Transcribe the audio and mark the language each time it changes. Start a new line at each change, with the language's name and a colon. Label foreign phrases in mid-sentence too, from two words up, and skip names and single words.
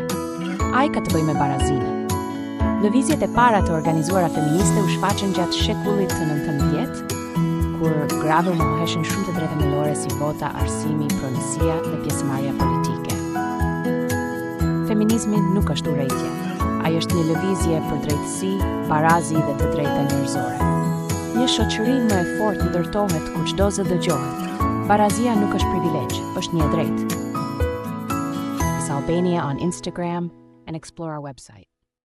Albanian: Ai ka të bëjë me barazinë. Lëvizjet e para të organizuara feministe u shfaqen gjatë shekullit të 19, kur grave u moheshin shumë të drejta thelbësore si vota, arsimi, pronësia dhe pjesëmarrja politike. Feminizmi nuk është urrejtje. Ai është një lëvizje për drejtësi, barazi dhe të drejta njerëzore. Një shoqëri më e fortë ndërtohet ku çdo zë dëgjohet. Barazia nuk është privilegj, është një drejtë.
English: It's Albania on Instagram and explore our website.